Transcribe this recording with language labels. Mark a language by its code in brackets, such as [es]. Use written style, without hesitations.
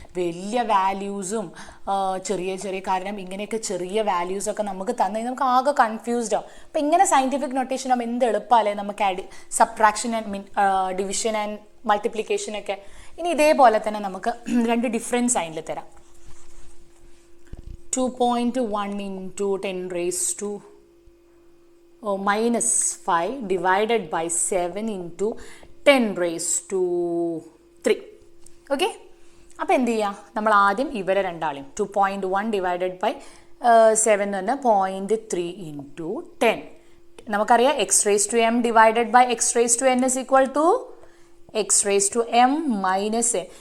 [ml] വലിയ വാല്യൂസും ചെറിയ ചെറിയ, കാരണം ഇങ്ങനെയൊക്കെ ചെറിയ വാല്യൂസൊക്കെ നമുക്ക് തന്നു കഴിഞ്ഞാൽ നമുക്ക് ആകെ കൺഫ്യൂസ്ഡ് ആവും. അപ്പോൾ ഇങ്ങനെ സയൻറ്റിഫിക് നൊട്ടേഷൻ ആകുമ്പോൾ എന്ത് എളുപ്പമല്ലേ നമുക്ക് സബ്ട്രാക്ഷൻ ആൻഡ് ഡിവിഷൻ ആൻഡ് മൾട്ടിപ്ലിക്കേഷനൊക്കെ. ഇനി ഇതേപോലെ തന്നെ നമുക്ക് രണ്ട് ഡിഫറെൻറ്റ് സൈനിൽ തരാം. [en] 2.1 into 10 raised to minus 5 divided by 7 into 10 raised to 3. [ml] Okay, അപ്പോൾ എന്ത് ചെയ്യുക, നമ്മൾ ആദ്യം ഇവരെ രണ്ടാളെയും 2.1 ഡിവൈഡഡ് ബൈ 7 എന്ന് പറഞ്ഞാൽ 0.3 ഇൻറ്റു 10. [en] നമുക്കറിയാം x raise to m divided by x raise to n is equal to x raise to m minus n.